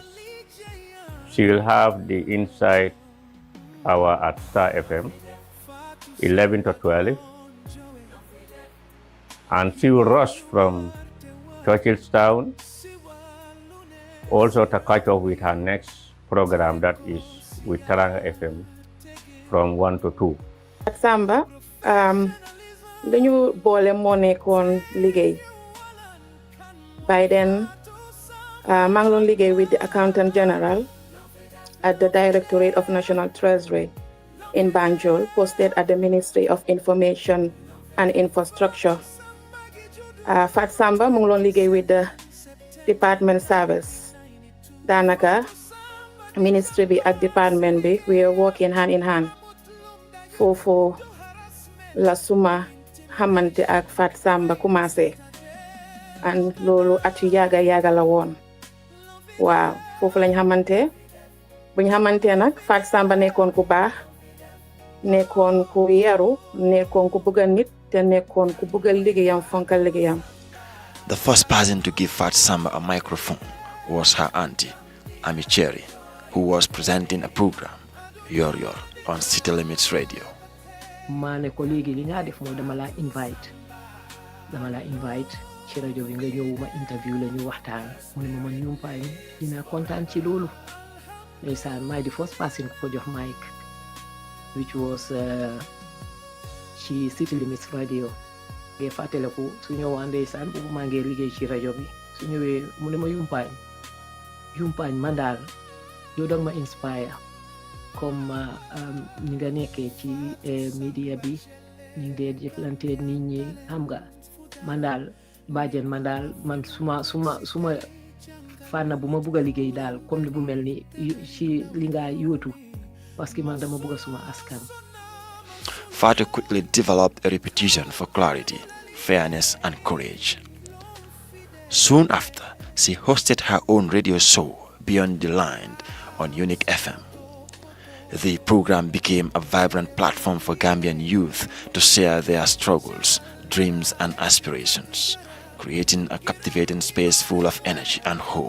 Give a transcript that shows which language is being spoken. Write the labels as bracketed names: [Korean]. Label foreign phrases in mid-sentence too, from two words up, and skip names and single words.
[English] She will have the Inside hour at Star FM, 11 to 12, and she will rush from Churchillstown also to catch up with her next program that is with Taranga FM from 1 to 2. Fatou Samba [Wolof] dañu boole moo nekkoon liggéey [English] by then [Wolof] maa ngi doon liggéey [English] with the Accountant General at the Directorate of National Treasury in Banjul, posted at the Ministry of Information and Infrastructure. [Wolof] Fatou Samba mu ngi doon liggéey [English] with the Department Service. [Wolof] Daanaka ministry bi ak department bi [English] we are working hand in hand. [Wolof] Foofu la suma xamante ak Fatou Samba commencé and loolu at yu yàgga la woon waaw foofu lañ xamante buñ xamante nag Fatou Samba nekkoon ku baax nekkoon ku yaru nekkoon ku bëgg nit te nekkoon ku bëgg liggéeyam fonkal liggéeyam. [English] The first person to give Fatou Samba a microphone was her auntie, Ami Cherry, who was presenting a program, Yor Yor, on City Limits Radio. [Wolof] maa ne ko léegi li nga def mooy dama la invite ci rajo bi nga ñëw ma interview la ñu waxtaan mu ne ma man ñumpaay dina kontaan ci loolu ndeysaan maay di [English] first person [Wolof] ko jox mic [English] which was [Wolof] ci City Limits Radio ngay fàttaliku su ñëwaan ndeysaan boobu maa ngi liggéey ci rajo bi su ñëwee mu ne ma yumpaañ man daal yow danga ma inspire comme ni nga nekkee ci media bi ni dee jëflante nit ñi xam nga man daal bàjjen man suma fànn bu ma bugg a liggéey daal comme ni bu mel ni ci li nga yóotu [French] parce que [Wolof] man dama bugg suma askan. [English] Fatou quickly developed a reputation for clarity, fairness, and courage. Soon after, she hosted her own radio show, Beyond the Line, on Unique FM. The program became a vibrant platform for Gambian youth to share their struggles, dreams, and aspirations, creating a captivating space full of energy and hope.